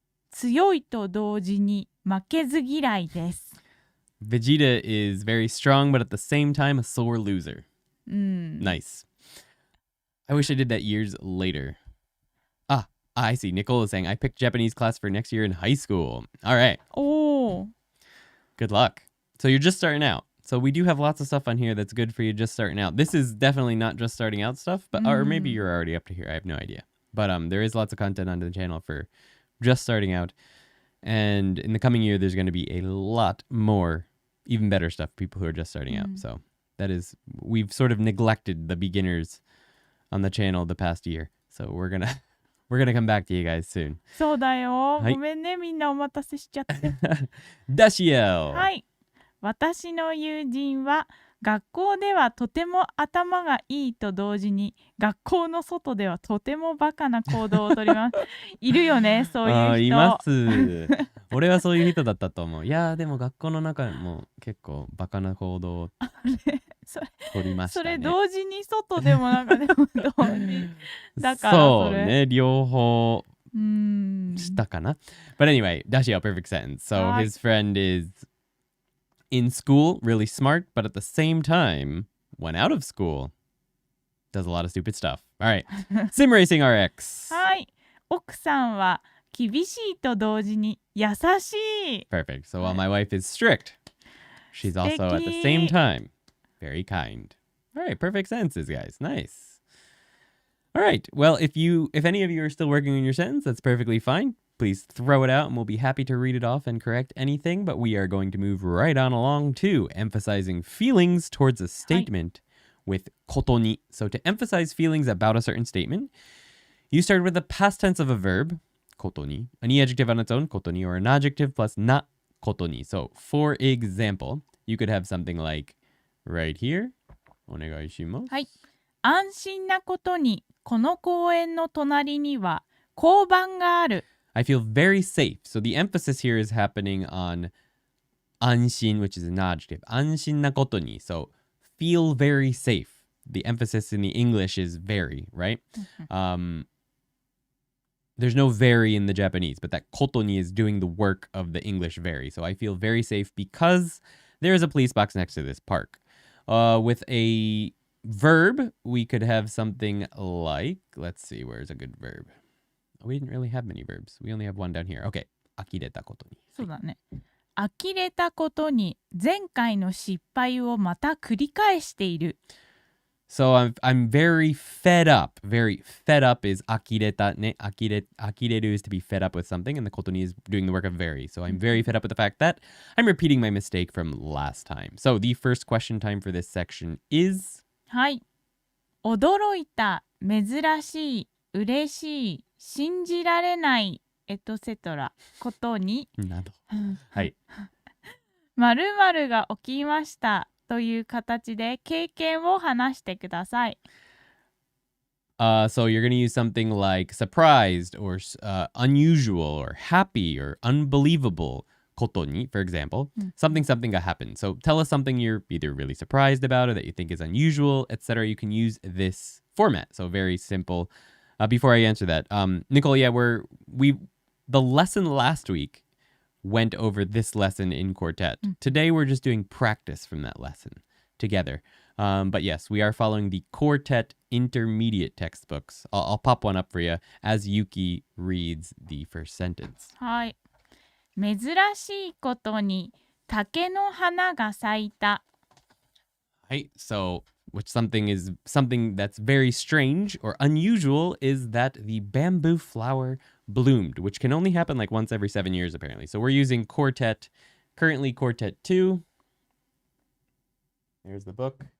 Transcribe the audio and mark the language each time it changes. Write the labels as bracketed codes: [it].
[ja] 強いと同時に負けず嫌いです。 [en] Vegeta is very strong, but at the same time a sore loser. [ja] うん。 [en] Nice. I wish I did that years later. I see. Nicole is saying, I picked Japanese class for next year in high school. All right. おー。 Good luck. So you're just starting out. So we do have lots of stuff on here that's good for you just starting out. This is definitely not just starting out stuff, but or maybe you're already up to here. I have no idea. But there is lots of content on the channel for just starting out. And in the coming year, there's going to be a lot more, even better stuff for people who are just starting out. So that is, we've sort of neglected the beginners on the channel the past year. So we're gonna come back to you guys soon. [ja] そうだよ。はいごめんね、みんなお待たせしちゃって。ダシエル。はい。私の友人は学校ではとても頭がいいと同時に学校の外ではとてもバカな行動をとります。いるよね、そういう人。います。俺はそういう人だったと思う。いやでも学校の中も結構バカな行動を取りましたね。それ同時に外でもなんかでも同時だからそうね、両方したかな。 [en] But anyway, Dashiel, perfect sentence. So his friend is in school, really smart, but at the same time, when out of school, does a lot of stupid stuff. All right. Sim Racing RX. [ja] はい。奥さんは厳しいと同時に優しい。 [en] Perfect. So while my wife is strict, she's also at the same time very kind. All right. Perfect sentences, guys. Nice. All right. Well, if any of you are still working on your sentence, that's perfectly fine. Please throw it out and we'll be happy to read it off and correct anything, but we are going to move right on along to emphasizing feelings towards a statement with kotoni. So to emphasize feelings about a certain statement, you start with the past tense of a verb, kotoni, an adjective on its own, kotoni, or an adjective plus na kotoni. So for example, you could have something like right here. [ja] Onegai shimasu. はい。安心なことにこの公園の隣には交番がある。 [en] I feel very safe. So the emphasis here is happening on anshin, which is an adjective. [ja] Anshin na koto ni. [en] So feel very safe. The emphasis in the English is very, right? There's no very in the Japanese, but that koto ni is doing the work of the English very. So I feel very safe because there is a police box next to this park. With a verb, we could have something like, let's see, where's a good verb? We didn't really have many verbs. We only have one down here. [ja] Okay. 呆れたことに。そうだね。呆れたことに前回の失敗をまた繰り返している。 [en] So I'm very fed up. Very fed up is [ja] 呆れたね。 呆れる [en] is to be fed up with something, and the ことに is doing the work of very. So I'm very fed up with the fact that I'm repeating my mistake from last time. So the first question time for this section is... [ja] はい。驚いた、珍しい、嬉しい、信じられないエトセトラことになどはい〇〇が起きましたという形で経験を話してください。 [en] So you're going to use something like surprised or unusual or happy or unbelievableことに, for example, somethingがhappened. So tell us something you're either really surprised about or that you think is unusual, etc. You can use this format. So very simple. Before I answer that, Nicole, yeah, the lesson last week went over this lesson in Quartet. Today we're just doing practice from that lesson together. But yes, we are following the Quartet intermediate textbooks. I'll pop one up for you as Yuki reads the first sentence. [ja] はい。珍しいことに竹の花が咲いた。 [en] Right, so something that's very strange or unusual is that the bamboo flower bloomed, which can only happen like once every 7 years apparently. So we're using Quartet, currently Quartet 2. There's the book.